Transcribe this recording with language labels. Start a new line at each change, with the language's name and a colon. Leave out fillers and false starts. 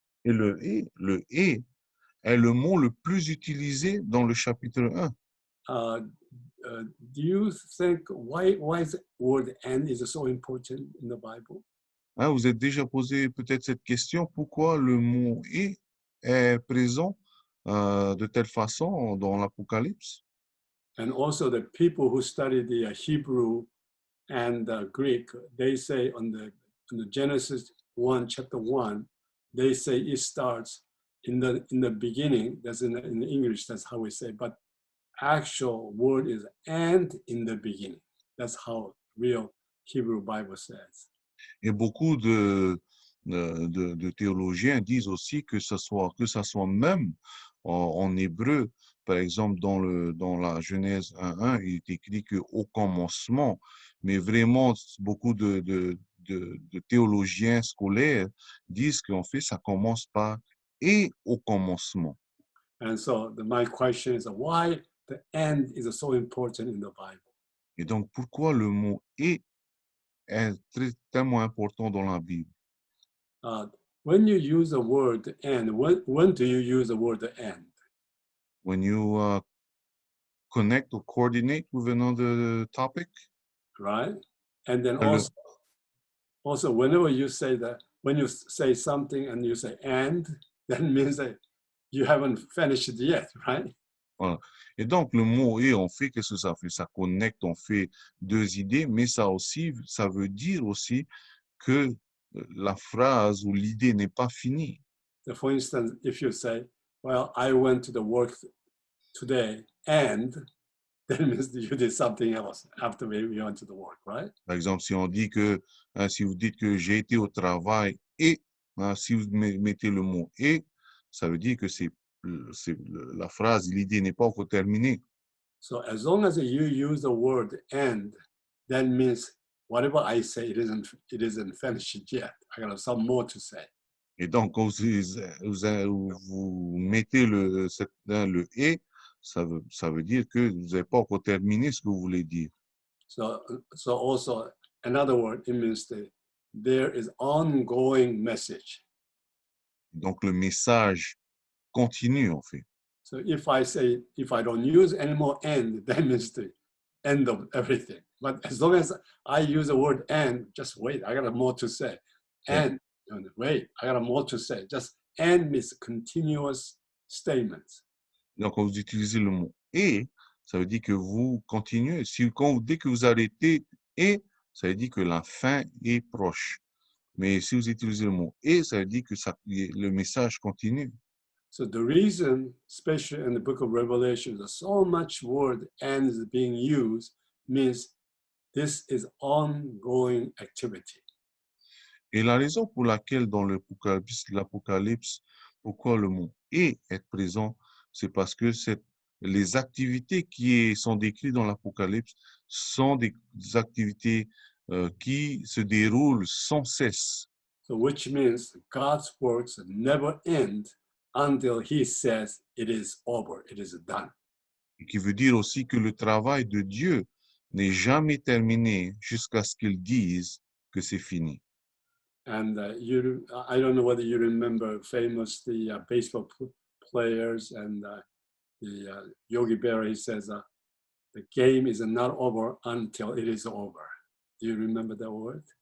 French: Et le et est le mot le plus utilisé dans le chapitre 1.
English: Do you think why is the word "and" is so important in the Bible?
French: Vous êtes déjà posé peut-être cette question, pourquoi le mot « et » est présent de telle façon dans l'Apocalypse?
English: And also the people who study the Hebrew and Greek, they say on the Genesis 1, chapter 1, they say it starts in the beginning. That's in the English, that's how we say, but actual word is "and" in the beginning. That's how real Hebrew Bible says.
French: Et beaucoup de théologiens disent aussi que ça soit même en hébreu, par exemple dans la Genèse 1.1, il est écrit qu'au commencement, mais vraiment beaucoup de théologiens scolaires disent qu'en fait ça commence par « et au commencement ».
English: And so my question is why the and is so important in the Bible.
French: Et donc, pourquoi le mot « et » est tellement important dans la Bible?
English: When you use the word and, when do you use the word and? When you connect or coordinate with another topic, Right? And then
French: le-
English: also whenever you say that, when you say something and you say and, that means that you haven't finished it yet, right?
French: voilà. Et donc, le mot « et », on fait, qu'est-ce que ça fait? Ça connecte, on fait deux idées, mais ça veut dire aussi que la phrase ou l'idée n'est pas finie.
English: So for instance, if you say, well, I went to the work today and, that means you did something else after you went to the work, right?
French: Par exemple, si on dit que, si vous dites que j'ai été au travail et, si vous mettez le mot et, ça veut dire que la phrase, l'idée n'est pas encore terminée.
English: So as long as you use the word and, that means whatever I say, it isn't finished yet. I got some more to say.
French: Et donc, quand vous mettez le et, ça veut dire que vous n'avez pas encore terminé ce que vous voulez dire.
English: So also another word, it means that there is ongoing message.
French: Donc, le message continue, en fait.
English: So if I don't use any more and, that means the end of everything. But as long as I use the word and, just wait, I got more to say. And wait, I got more to say. Just and means continuous statements.
French: Donc, quand vous utilisez le mot et, ça veut dire que vous continuez. Dès que vous arrêtez et, ça veut dire que la fin est proche. Mais si vous utilisez le mot et, ça veut dire que le message continue.
English: So the reason, especially in the book of Revelation, there's so much word and is being used means this is ongoing activity.
French: Et la raison pour laquelle dans l'Apocalypse, pourquoi le mot et est présent, c'est parce que les activités qui sont décrites dans l'Apocalypse sont des activités qui se déroulent sans cesse.
English: So which means God's works never end until he says it is over, it is done.
French: Et qui veut dire aussi que le travail de Dieu n'est jamais terminé jusqu'à ce qu'il dise que c'est fini.
English: And I don't know whether you remember famous the baseball players and the Yogi Berra. He says the game is not over until it is over. Do you remember that word?